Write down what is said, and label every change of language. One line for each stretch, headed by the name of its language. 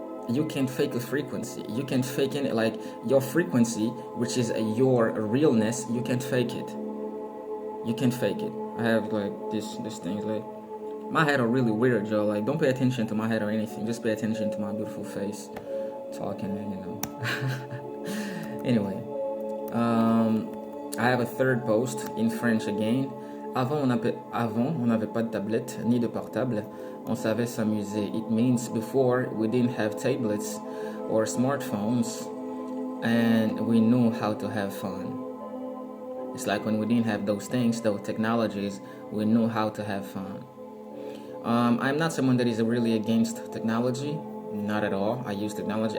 English: You can fake a frequency. You can fake it, like your frequency, which is your realness. You can fake it. You can fake it. I have like this thing, like my head are really weird, Joe. Like, don't pay attention to my head or anything. Just pay attention to my beautiful face, talking, and Anyway, I have a third post in French again.
French: Avant, on n'avait pas de tablette ni de portable. On savait s'amuser.
English: It means before we didn't have tablets or smartphones, and we knew how to have fun. It's like when we didn't have those things, those technologies, we knew how to have fun. I'm not someone that is really against technology. Not at all. I use technology.